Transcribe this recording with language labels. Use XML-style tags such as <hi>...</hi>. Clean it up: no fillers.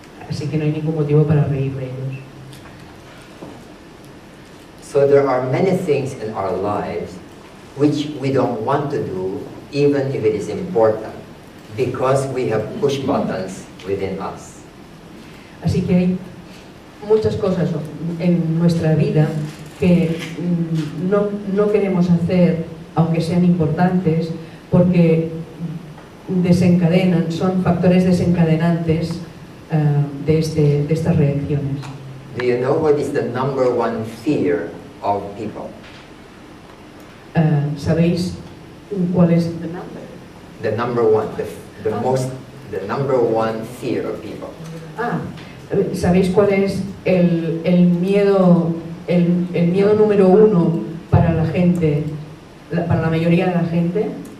<es>Así que no hay ningún motivo para reír de ellos.</es> <en>So there are many things in our lives which we don't want to do, even if it is important. because we have push buttons within us.</en> <es>Así que hay muchas cosas en nuestra vida que no queremos hacer, aunque sean importantes, porque desencadenan, son factores desencadenantes de estas reacciones.</es> <en>Do you know what is the number one fear of people?</en> <es>¿Sabéis cuál es</es> <en>The number one, the number one fear of people.</en> <es>¿Sabéis cuál es el miedo número uno para la gente, para la mayoría de la gente?</es>